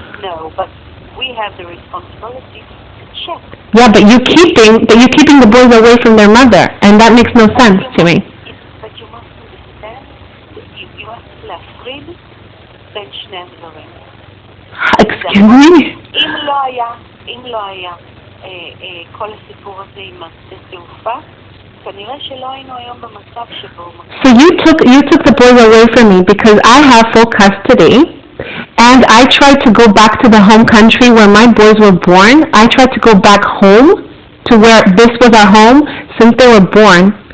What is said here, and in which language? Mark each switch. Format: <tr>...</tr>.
<en>No, but we have the responsibility to check. Yeah, but you're keeping the boys away from their mother, and that makes no sense to me. But you must understand that you have to</en> <he>להפריד בין שני הדברים.</he> <en>Excuse me?</en> <he>אם לא היה כל הסיפור הזה עם השדה תעופה, כנראה שלא היינו היום במצב שבו...</he> <en>So you took the boys away from me because I have full custody, and I tried to go back to the home country where my boys were born. I tried to go back home to where this was our home since they were born.</en>